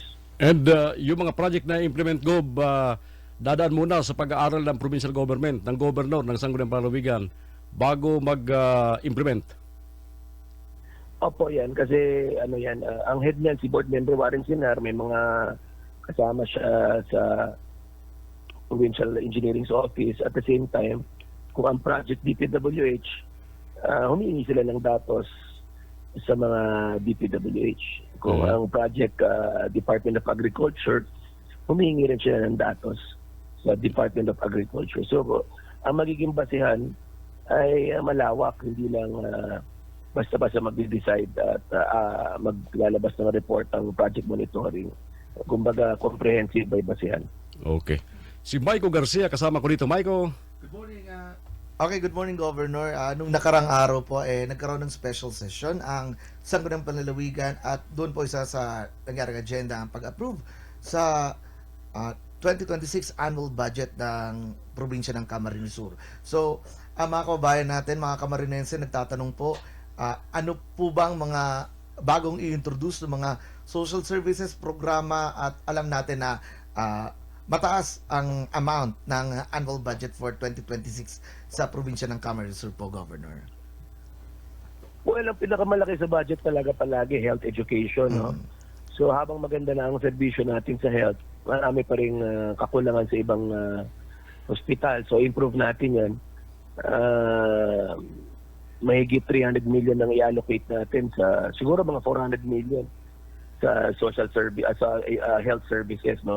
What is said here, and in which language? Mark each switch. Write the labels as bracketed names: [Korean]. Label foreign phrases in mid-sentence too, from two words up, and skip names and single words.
[Filipino] And yung mga project na implement, Gob, dadaan muna sa pag-aaral ng provincial government, ng governor ng Sangguniang Panlalawigan bago mag-implement. Opo, yan. Kasi ang head niyan, si Board Member Warren Sinar, may mga kasama siya sa Provincial Engineering's Office. [English] At the same time, [Filipino] kung ang project DPWH, humingi sila ng datos sa mga DPWH. Kung ang project Department of Agriculture, humingi rin sila ng datos sa Department of Agriculture. So, ang magiging basihan ay malawak, hindi lang basta-basta mag-decide at maglalabas ng report ang project monitoring. Kumbaga, comprehensive by basihan. Okay. Si Maiko Garcia, kasama ko dito. Maiko. [English] Good morning. Okay, good morning, Governor. [Filipino] Nung nakarang araw po, nagkaroon ng [English] special session [Filipino] ang Sangguniang Panlalawigan at doon po isa sa nangyaring agenda ang pag-approve sa 2026 [English] annual budget [Filipino] ng probinsya ng Camarines Sur. So, mga kababayan natin, mga Camarinense, nagtatanong po, ano po bang mga bagong i-introduce ng mga [English] social services [Filipino] programa at alam natin na mataas ang amount ng [English] annual budget for 2026 [Filipino] sa probinsya ng Camarines Sur po, Governor? Well, ang pinakamalaki sa budget talaga palagi, [English] health education. [Filipino] No? So habang maganda na ang serbisyo natin sa health, marami pa rin kakulangan sa ibang hospital. So improve natin yan. Mahigit 300 million ang i-allocate natin sa siguro mga 400 million sa [English] social service, [Filipino] sa [English] health services, [Filipino] no?